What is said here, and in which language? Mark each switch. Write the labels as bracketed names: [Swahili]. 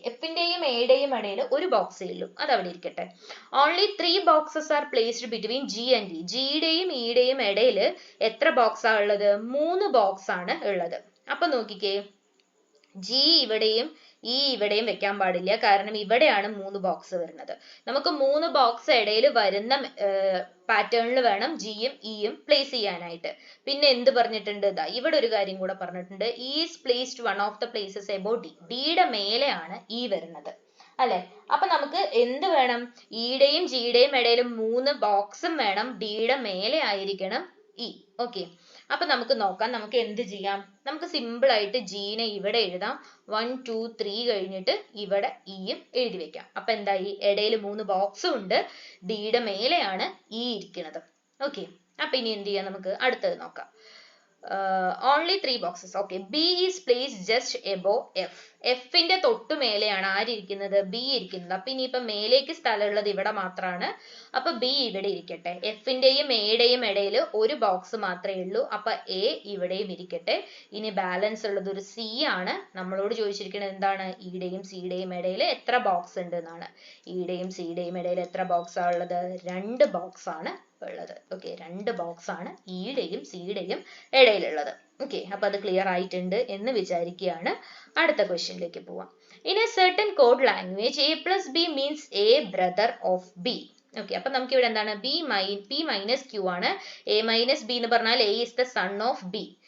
[Malayalam] എഫിന്റെയും എയുടെയും ഇടയിൽ ഒരു ബോക്സേ ഉള്ളൂ, അത് അവിടെ ഇരിക്കട്ടെ. [English] Only 3 boxes are placed between G and E. [Malayalam] ജിയുടെയും ഇയുടെയും ഇടയിൽ എത്ര ബോക്സ് ആണ് ഉള്ളത്? 3 ബോക്സ് ആണ് ഉള്ളത്. അപ്പൊ നോക്കിക്കേ, ജി ഇവിടെയും ഈ ഇവിടെയും വെക്കാൻ പാടില്ല, കാരണം ഇവിടെയാണ് 3 ബോക്സ് വരുന്നത്. നമുക്ക് 3 ബോക്സ് ഇടയിൽ വരുന്ന പാറ്റേണിൽ വേണം ജിയും ഇയും പ്ലേസ് ചെയ്യാനായിട്ട്. പിന്നെ എന്ത് പറഞ്ഞിട്ടുണ്ട്? ഇതാ ഇവിടെ ഒരു കാര്യം കൂടെ പറഞ്ഞിട്ടുണ്ട്. [English] Is placed one of the places about D. [Malayalam] ഡിയുടെ മേലെയാണ് ഇ വരുന്നത് അല്ലെ. അപ്പൊ നമുക്ക് എന്ത് വേണം? ഇയുടെയും ജിയുടെയും ഇടയിൽ 3 ബോക്സും വേണം. ഡിയുടെ മേലെ ആയിരിക്കണം ഇ. ഓക്കെ, അപ്പൊ നമുക്ക് നോക്കാം. നമുക്ക് എന്ത് ചെയ്യാം? നമുക്ക് സിമ്പിൾ ആയിട്ട് ജീനെ ഇവിടെ എഴുതാം. 1 2 3 കഴിഞ്ഞിട്ട് ഇവിടെ ഇയും എഴുതി വെക്കാം. അപ്പൊ എന്തായി? ഇടയിൽ 3 ബോക്സും ഉണ്ട്. ഡിയുടെ മേലെയാണ് ഇ ഇരിക്കുന്നത്. ഓക്കെ, അപ്പൊ ഇനി എന്ത് ചെയ്യാം? നമുക്ക് അടുത്തത് നോക്കാം. [English] only 3 boxes. Okay, B is placed just above F. [Malayalam] എഫിന്റെ തൊട്ടു മേലെയാണ് ആരിയ്ക്കുന്നത്? ബി ഇരിക്കുന്നത്. അപ്പൊ ഇനിയിപ്പൊ മേലേക്ക് സ്ഥലമുള്ളത് ഇവിടെ മാത്രമാണ്. അപ്പൊ ബി ഇവിടെ ഇരിക്കട്ടെ. എഫിന്റെയും എയുടെയും ഇടയിൽ ഒരു ബോക്സ് മാത്രമേ ഉള്ളൂ. അപ്പൊ എ ഇവിടെയും ഇരിക്കട്ടെ. ഇനി ബാലൻസ് ഉള്ളത് ഒരു സി ആണ്. നമ്മളോട് ചോദിച്ചിരിക്കുന്നത് എന്താണ്? ഇയുടെയും സിയുടെയും ഇടയിൽ എത്ര ബോക്സ് ഉണ്ട് എന്നാണ്. ഇയുടെയും സിയുടെയും ഇടയിൽ എത്ര ബോക്സ് ആണ് ഉള്ളത്? 2 ബോക്സ് ആണ് ഉള്ളത്. ഓക്കെ, 2 ബോക്സ് ആണ് ഇയുടെയും സിയുടെയും ഇടയിലുള്ളത്. ഓക്കെ, അപ്പൊ അത് ക്ലിയർ ആയിട്ടുണ്ട് എന്ന് വിചാരിക്കുകയാണ്. അടുത്ത ക്വസ്റ്റ്യനിലേക്ക് പോവാം. [English] In a certain code language A plus B means A brother of B. [Malayalam] Okay, അപ്പൊ നമുക്ക് ഇവിടെ എന്താണ്? [English] P minus Q ആണ്. A minus B [Malayalam] എന്ന് പറഞ്ഞാൽ [English] A is the son of B.